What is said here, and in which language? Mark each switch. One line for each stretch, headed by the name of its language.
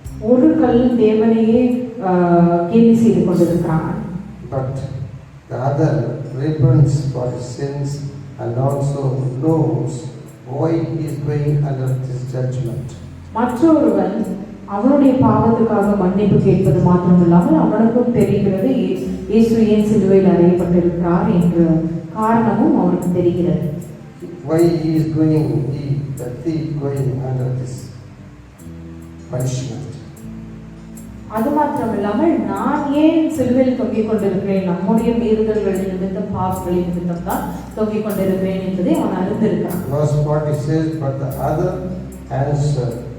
Tamil: ஒரு கள்ளன் தேவனையே கேலி செய்து கொண்டிருக்கிறான்.
English: But the other repents for his sins and also knows why he is going under this judgment.
Tamil: மற்றொருவன் அவனுடைய பாவத்துக்காக மன்னிப்பு கேட்பது மாத்திரமில்லாமல் அவனுக்கும் தெரிகிறது இயேசு ஏன் சிலுவையில் அறையப்பட்டிருக்கிறார் என்ற காரணமும் அவனுக்கு தெரிகிறது.
English: Why he is going, the thief going under this punishment.
Tamil: அது மாத்திரமில்லாமல் நான் ஏன் சிலுவையில் தொங்கிக் கொண்டிருக்கிறேன், நம்முடைய மீறுதல்களின் நிமித்தம், பாவங்களின் நிமித்தம் தான் தொங்கிக் கொண்டிருக்கிறேன் என்பதை அவன் அறிந்திருக்கிறான்.
English: Verse 40 says, but the other answered,